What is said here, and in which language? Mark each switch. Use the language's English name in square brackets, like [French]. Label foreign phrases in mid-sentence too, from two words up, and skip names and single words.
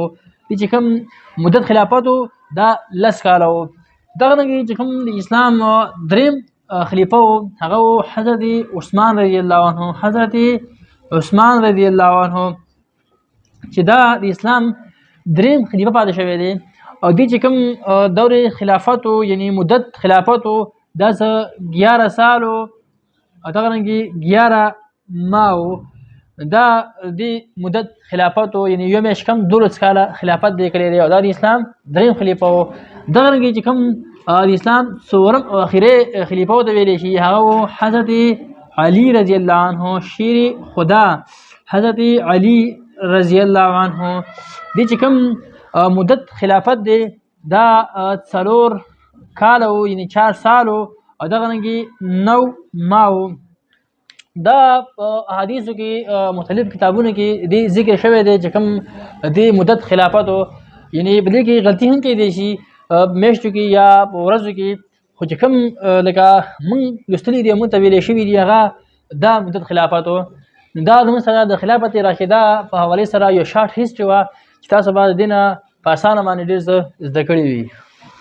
[Pashto] دې چې کوم مدت خلافت و دا 10 کاله و. دغه رنګې چې کوم د اسلام دریم خلیفه و هغه حضرت عثمان [Arabic] رضی الله عنه. [Pashto] حضرت عثمان [Arabic] رضی الله عنه [Pashto] چې دا د اسلام دریم خلیفه پاتې شوی دی. او دې چې کوم دور خلافت و یعنی مدت خلافت و دا 11 سال و. دغه رنګې 11 ماه دا د مدت خلافت و، یعنی یو میاشت کم 12 کاله خلافت دی کړی دی او دا د اسلام دریم خلیفه و. دغه رنګې چې کوم د اسلام څلورم او اخري خلیفه ورته ویلی شي هغه حضرت علی [Arabic] رضی الله عنه [Persian] شیر خدا. [Pashto] حضرت علی [Arabic] رضی الله عنه [Pashto] دې چې کوم مدت خلافت دی دا 4 کاله و، یعنی 4 سال و. او دغه رنګې 9 ماه و. دا احادیثو کې مختلف کتابونو کې دې ذکر شوی دی چې کوم دې مدت خلافت و. یعنی په دې کې غلطي هم کېدی شي میاشتو کې یا په ورځو کې، خو چې کوم لکه موږ لوستلي دي موږ ته ویلی شوي دي هغه دا مدت خلافت و. دا زموږ سره د خلافت راشده په حوالې سره یو [English] short history [Pashto] وه چې تاسو به د دې نه په اسانه باندې ډېر څه زده کړي وي.